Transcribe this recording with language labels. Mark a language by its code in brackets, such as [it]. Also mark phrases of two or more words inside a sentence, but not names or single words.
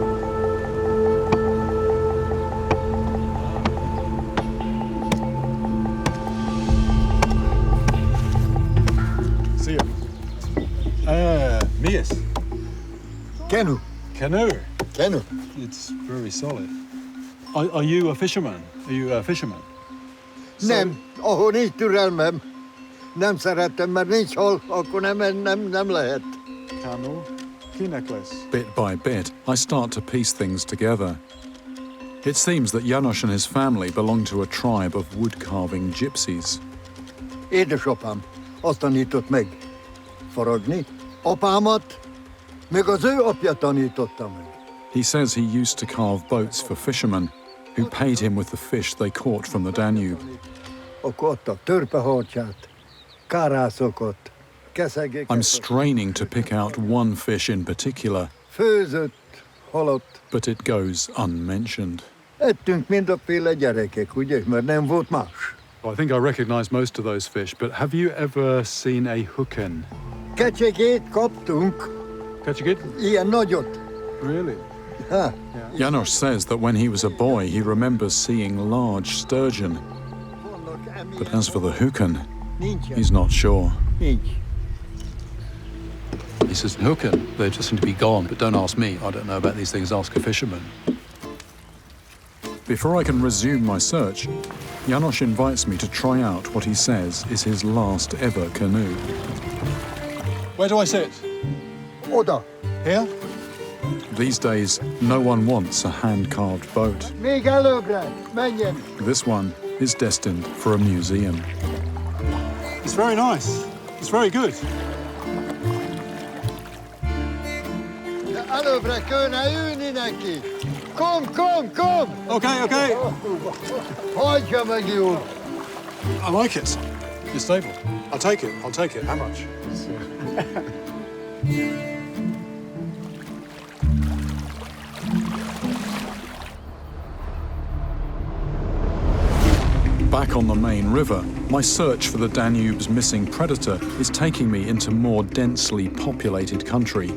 [en] See ya. Mies. Canoe. Canoe. Canoe. It's very solid. Are you a fisherman? Are you a fisherman? [hu] Nem, ahol nincs türelmem, nem szeretem, mert nincs hol, akkor nem lehet. [en] Canoe. Key necklace. Bit by bit, I start to piece things together. It seems that János and his family belong to a tribe of wood-carving gypsies. [hu] Édesapám azt tanított meg faragni. Apámat meg az ő apja tanította meg. [en] He says he used to carve boats for fishermen who paid him with the fish they caught from the Danube. [hu] Akkor adtak törpeharcsát, kárászokat, keszegeket. [en] I'm straining to pick out one fish in particular, [hu] Főzött, halott. [en] but it goes unmentioned. [hu] Ettünk mindaféle gyerekek, ugye, mert nem volt más. [en] I think I recognize most of those fish, but have you ever seen a Huken? [hu] Kecsegét kaptunk, [en] Catch a good? [hu] ilyen nagyot. [en] Really? [hu] Ha, [en] János says that when he was a boy, he remembers seeing large sturgeon, [hu] vannak [en] but as for the Huken, [hu] nincsen. [en] he's not sure. [hu] Nincs. [en] He says, Huken, they just seem to be gone, but don't ask me. I don't know about these things, ask a fisherman. Before I can resume my search, János invites me to try out what he says is his last ever canoe. Where do I sit? [hu] Oda. [en] Here? These days, no one wants a hand-carved boat. [hu] Még előbbre, menjen. [en] This one is destined for a museum. It's very nice. It's very good. [hu] De előbbre kéne ülni neki. Kom, kom! [en] Okay. [hu] Hagyja meg jól. [en] I like it. You're stable. I'll take it. How much? Back on the main river, my search for the Danube's missing predator is taking me into more densely populated country.